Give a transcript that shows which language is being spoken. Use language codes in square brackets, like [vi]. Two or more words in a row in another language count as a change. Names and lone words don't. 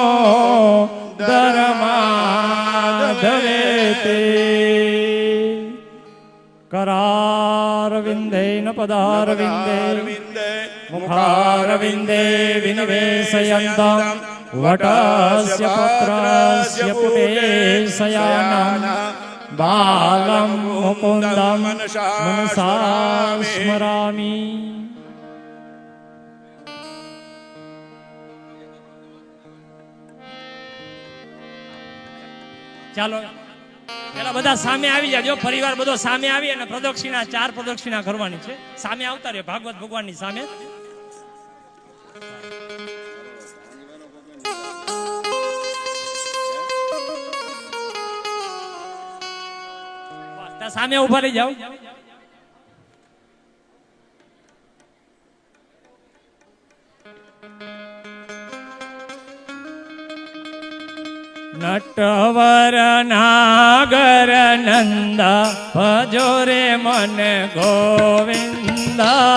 [sa] करारविंदे नपदारविंदे मुखारविंदे विनिवेशयन्तं वटस्य पत्रस्य पुटे शयानं बालं मुकुन्दं मनसा स्मरामि [gu] ચાલો પેલા બધા સામે આવી જાજો પરિવાર બધો સામે આવી અને પ્રદક્ષિણા 4 પ્રદક્ષિણા કરવાની છે સામે આવતા રહ્યો ભાગવત ભગવાનની સામે સામે ઉભા રહી જાઓ નટવર નાગર નંદા ભજો રે મન ગોવિંદા